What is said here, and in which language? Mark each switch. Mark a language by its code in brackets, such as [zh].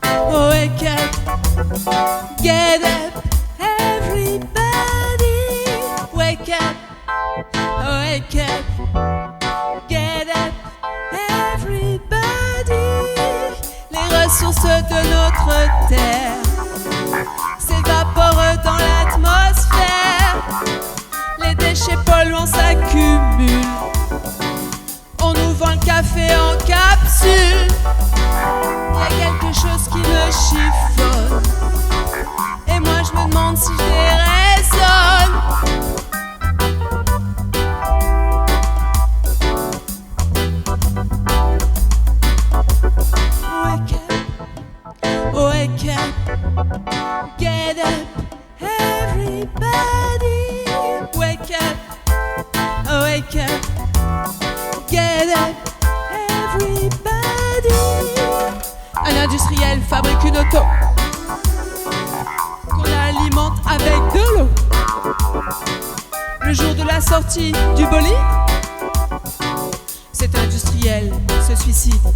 [en] Wake up, get up, everybody. Wake up, get up, everybody. [fr] Les ressources de notre terre s'évaporent dans l'atmosphère. Les déchets polluants s'accumulent. On nous vend le café en capsule. Il y a quelque chose qui me chiffonne. Et moi je me demande si je déraisonne. [en] Wake up, get up, everybody. Wake up, get up, everybody. [fr] Un industriel fabrique une auto qu'on alimente avec de l'eau. Le jour de la sortie du bolide, cet industriel se suicide.